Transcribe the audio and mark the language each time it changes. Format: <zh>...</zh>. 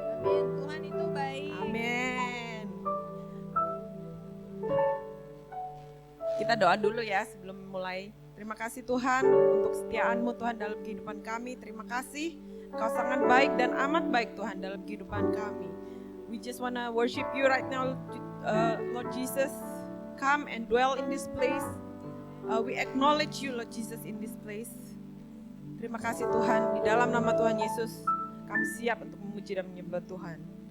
<id>Amin. Tuhan itu baik. Amin. Kita doa dulu ya sebelum mulai. Terima kasih Tuhan untuk kesetiaan-Mu Tuhan dalam kehidupan kami. Terima kasih Engkau sangat baik dan amat baik Tuhan dalam kehidupan kami.</id> <en>We just wanna worship you right now, Lord Jesus. Come and dwell in this place. We acknowledge you Lord Jesus in this place.</en> <id>Terima kasih Tuhan, di dalam nama Tuhan Yesus kami siap untuk memuji dan menyembah Tuhan.</id>